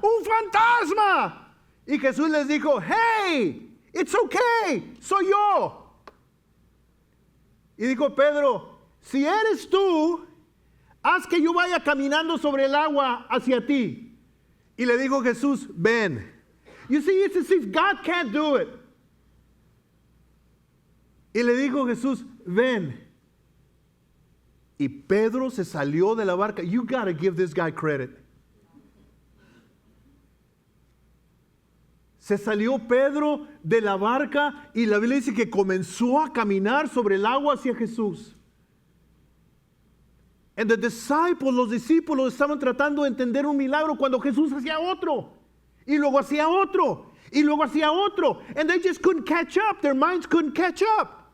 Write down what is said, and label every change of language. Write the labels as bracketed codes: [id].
[es] ¡Un fantasma! Y Jesús les dijo, ¡hey! [en] ¡It's okay! [es] ¡Soy yo! Y dijo Pedro, si eres tú, haz que yo vaya caminando sobre el agua hacia ti. Y le dijo Jesús, ven. [en] You see, it's as if God can't do it. [es] Y le dijo Jesús, ven. Y Pedro se salió de la barca. [en] You gotta give this guy credit. [es] Se salió Pedro de la barca y la Biblia dice que comenzó a caminar sobre el agua hacia Jesús. [en] And the disciples, [es] los discípulos estaban tratando de entender un milagro cuando Jesús hacía otro. Y luego hacía otro. Y luego hacía otro. [en] And they just couldn't catch up. Their minds couldn't catch up.